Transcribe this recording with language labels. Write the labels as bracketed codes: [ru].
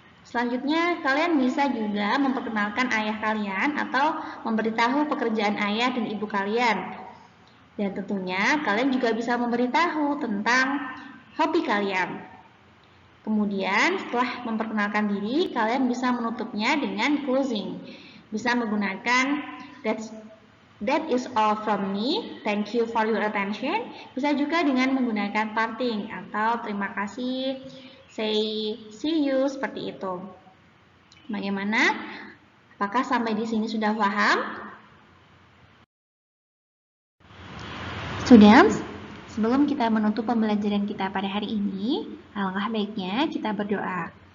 [id] Selanjutnya, kalian bisa juga memperkenalkan ayah kalian atau memberitahu pekerjaan ayah dan ibu kalian. Dan tentunya, kalian juga bisa memberitahu tentang hobi kalian. Kemudian, setelah memperkenalkan diri, kalian bisa menutupnya dengan closing. Bisa menggunakan [en] that is all from me, thank you for your attention. [id] Bisa juga dengan menggunakan parting atau terima kasih, [en] say see you, [id] seperti itu. Bagaimana? Apakah sampai di sini sudah paham? Students, sebelum kita menutup pembelajaran kita pada hari ini, alangkah baiknya kita berdoa.